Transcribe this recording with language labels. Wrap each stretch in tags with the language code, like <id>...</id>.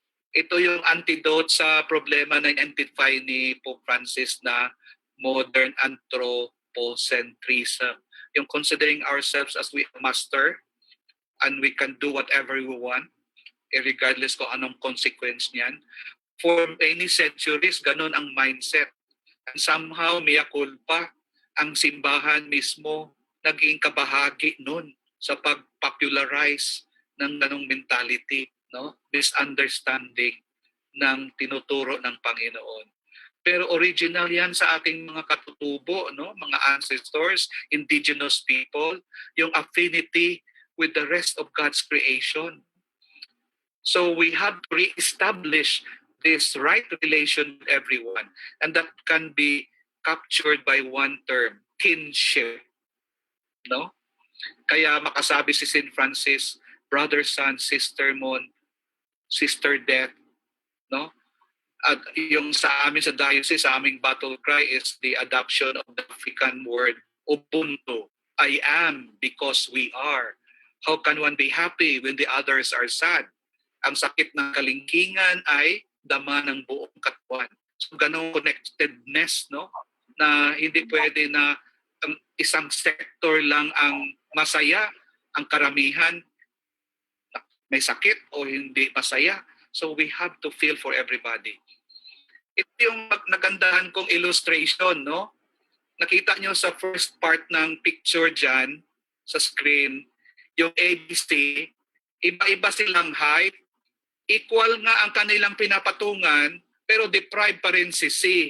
<tl>Ito yung antidote sa problema na identify ni Pope Francis na modern anthropocentrism.</tl> <en>Yung considering ourselves as we are master and we can do whatever we want, regardless</en> <tl>kung anong</tl> <en>consequence niyan. For many centuries,</en> <tl>ganun ang</tl> <en>mindset. And somehow,</en> <tl>mea culpa, ang simbahan mismo naging kabahagi nun sa pag-popularize ng ganong mentality, no? Misunderstanding ng tinuturo ng Panginoon. Pero original yan sa ating mga katutubo, no?</tl> <en>Mga ancestors, indigenous people, yung affinity with the rest of God's creation. So we have to re-establish this right relation with everyone. And that can be captured by one term, kinship. No?</en> <tl>Kaya makasabi si</tl> <en>St. Francis, brother sun, sister moon, sister death, no?</en> <tl>At yung sa amin sa diocese, sa aming</tl> <en>battle cry is the adoption of the African word Ubuntu. I am because we are. How can one be happy when the others are sad?</en> <tl>Ang sakit ng kalingkingan ay dama ng buong katawan. So ganong connectedness, no? Na hindi pwede na isang sector lang ang masaya, ang karamihan may sakit o hindi masaya.</tl> <en>So we have to feel for everybody.</en> <tl>Ito yung nagandahan kong illustration, no? Nakita nyo sa first part ng picture dyan, sa screen, yung ABC, iba-iba silang height, equal nga ang kanilang pinapatungan, pero deprived pa rin si C.</tl>